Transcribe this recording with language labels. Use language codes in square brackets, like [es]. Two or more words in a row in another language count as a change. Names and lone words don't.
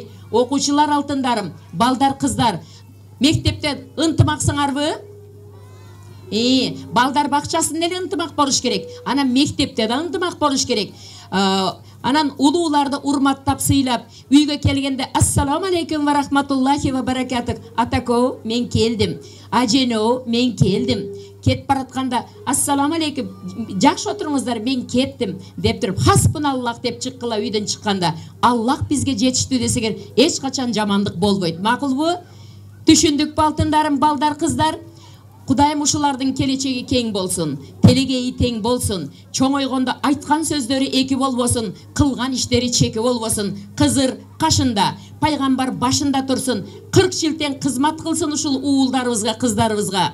[ky] Окуучулар алтындарым, балдар, кыздар, мектепте ынтымаксыңарбы? Балдар бакчасында эле ынтымак болуш керек. Анан мектепте да ынтымак болуш керек. Анан улууларды урматтап, сыйлап, үйгө келгенде [ar] السلام عليكم ورحمة الله وبركاته. [ky] Атако, мен келдим. Ажено, мен келдим. Кетип баратканда [ar] السلام عليكم, [ky] жакшы отуруңуздар, мен кеттим деп туруп, хаспуналлах деп чыккыла үйдөн чыкканда, Аллах бизге жетиштүү десегер, эч качан жамандык болбойт. Макулбу? Түшүндүкпү алтындарым, балдар, кыздар? Кудайым ушулардын келечеги кең болсун, телегейи тең болсун, чоңойгондо айткан сөздөрү эки болбосун, кылган иштери чеки болбосун, кызыр кашында, пайгамбар башында турсун, 40 жылтен кызмат кылсын ушул уулдарыбызга, кыздарыбызга.